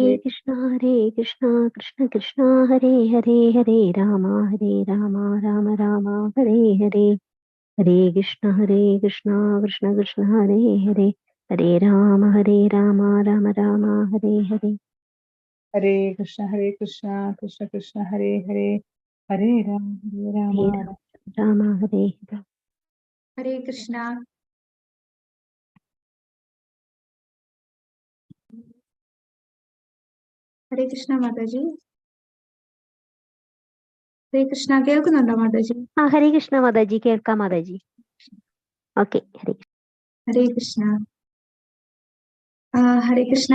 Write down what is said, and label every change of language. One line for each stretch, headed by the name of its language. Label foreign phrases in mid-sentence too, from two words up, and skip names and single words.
Sanskrit: कृष्ण कृष्ण हरे हरे, हरे राम राम राम हरे हरे, हरे कृष्ण कृष्ण कृष्ण हरे हरे, हरे राम राम राम हरे हरे, कृष्ण कृष्ण कृष्ण हरे हरे, हरे राम हरे राम हरे हरे। हरे कृष्णा।
Malayalam: ഹരേ കൃഷ്ണ മാതാജി. ഹരേ കൃഷ്ണ, കേൾക്കുന്നുണ്ടോ മാതാജി? ആ ഹരേ കൃഷ്ണ മാതാജി, കേൾക്കാം മാതാജി. ഓക്കെ, ഹരേ കൃഷ്ണ. ഹരേ കൃഷ്ണ.